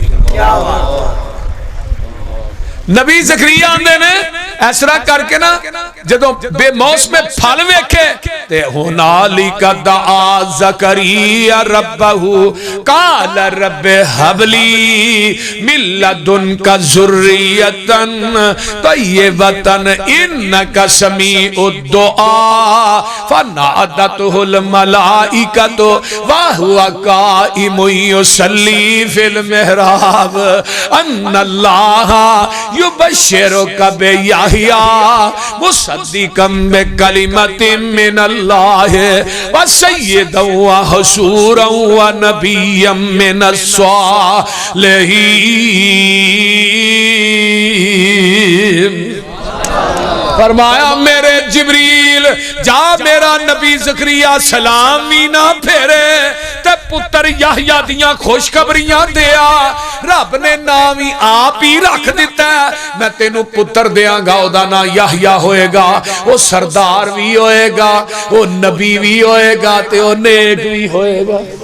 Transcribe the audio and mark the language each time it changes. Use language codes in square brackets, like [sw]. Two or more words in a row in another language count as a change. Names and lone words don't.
[pa] ਨਬੀ ਜ਼ਕਰੀਆ ਆਂਦੇ ਨੇ ਇਸ ਤਰ੍ਹਾਂ ਕਰਕੇ ਨਾ ਜਦੋਂ ਬੇਮੌਸਮੇ ਫਲ ਵੇਖੇ [ar] ते هُنَالِكَ دَعَا زَكَرِيَّا رَبَّهُ قَالَ رَبِّ هَبْ لِي مِنْ لَدُنْكَ ذُرِّيَّةً طَيِّبَةً إِنَّكَ سَمِيعُ الدُّعَاءِ فَنَادَتْهُ الْمَلَائِكَةُ وَهُوَ قَائِمٌ يُصَلِّي فِي الْمِحْرَابِ أَنَّ اللَّهَ يُبَشِّرُكَ بِيَحْيَىٰ مُصَدِّقًا بِكَلِمَةٍ مِنَ اللَّهِ وَسَيِّدًا وَحَصُورًا وَنَبِيًّا مِنَ الصَّالِحِينَ. [pa] ਫ਼ਰਮਾਇਆ ਮੇਰੇ ਜਿਬਰੀਲ ਜਾ ਮੇਰਾ ਨਬੀ ਜ਼ਕਰੀਆ ਸਲਾਮ ਭੀ ਨਾ ਫੇਰੇ ਤੇ ਪੁੱਤਰ ਯਾਹਯਾ ਦੀਆਂ ਖ਼ੁਸ਼ਖ਼ਬਰੀਆਂ ਦਿਆ। ਰੱਬ ਨੇ ਨਾਮ ਹੀ ਆਪ ਹੀ ਰੱਖ ਦਿੱਤਾ ਹੈ, ਮੈਂ ਤੈਨੂੰ ਪੁੱਤਰ ਦੇਂਗਾ, ਓਦਾ ਨਾਮ ਯਾਹਯਾ ਹੋਏਗਾ, ਵੋ ਸਰਦਾਰ ਭੀ ਹੋਏਗਾ, ਵੋ ਨਬੀ ਭੀ ਹੋਏਗਾ, ਤੇ ਵੋ ਨੇਕ ਭੀ ਹੋਏਗਾ।